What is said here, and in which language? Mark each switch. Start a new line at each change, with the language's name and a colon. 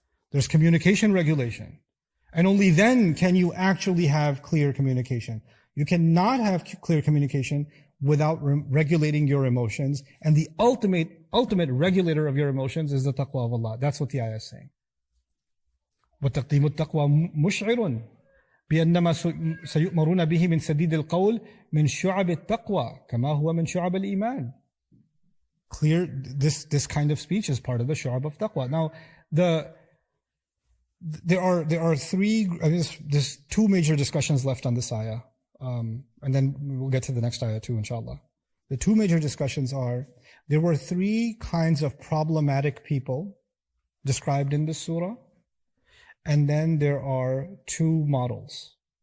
English: There's communication regulation. And only then can you actually have clear communication. You cannot have clear communication without regulating your emotions. And the ultimate regulator of your emotions is the taqwa of Allah. That's what the ayah is saying.
Arabic: وَتَقْدِيمُ التَّقْوَى مُشْعِرٌ بأنما سيؤمرون به من سديد القول من شعب التقوى كما هو من شعب الإيمان.
English: Clear, this kind of speech is part of the shu'ab of taqwa. Now, there are there's two major discussions left on this ayah, and then we'll get to the next ayah too, inshallah. The two major discussions are, there were three kinds of problematic people described in this surah, and then there are two models.